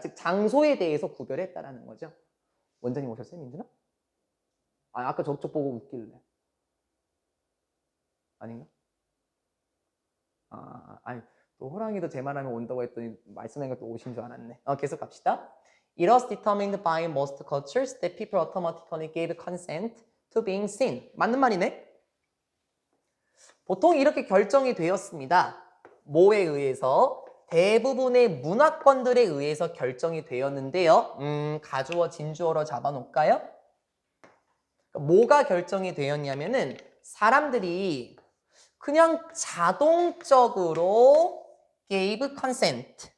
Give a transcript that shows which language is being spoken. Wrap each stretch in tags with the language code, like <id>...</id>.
<ko>즉 장소에 대해서 구별했다라는 거죠. 원장님 오셨어요, 민준아? 아까 저쪽 보고 웃길래. 아닌가? 아니, 또 호랑이도 제 말하면 온다고 했더니 말씀하니까 또 오신 줄 알았네. 계속 갑시다.</ko> <en>It was determined by most cultures that people automatically gave consent to being seen.</en> <ko>맞는 말이네. 보통 이렇게 결정이 되었습니다. 뭐에 의해서? 대부분의 문화권들에 의해서 결정이 되었는데요. 가주어, 진주어로 잡아놓을까요? 뭐가 결정이 되었냐면은 사람들이 그냥 자동적으로</ko> <en>gave consent.</en>